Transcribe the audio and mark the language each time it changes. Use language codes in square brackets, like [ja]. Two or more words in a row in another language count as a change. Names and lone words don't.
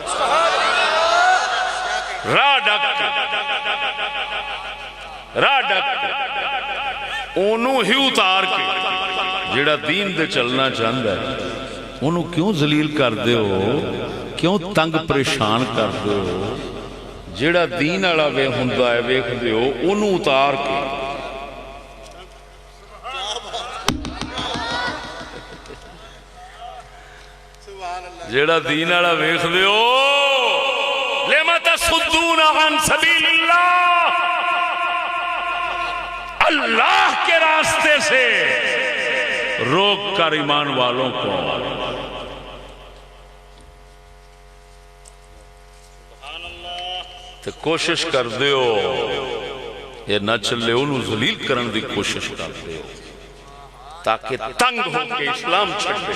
[pa] راہ ڈک کے انہوں ہی اتار کے، جیڑا دین دے چلنا چاہتا ہے انہوں کیوں ذلیل کر دے ہو، کیوں تنگ پریشان کر دے ہو؟ جیڑا دین والا وے ہوندا ہے ویکھ دے ہو انہوں اتار کے، جیڑا دین والا ویکھ دے ہو، [ar] لما تصدون عن سبیل اللہ، [ur] اللہ کے راستے سے روک کر ایمان والوں کو [pa] تو کوشش کر دے ہو یہ نہ چلے، انہوں ذلیل کرن دی کوشش کر دے ہو تاکہ تنگ ہو کے اسلام چھڑ دے۔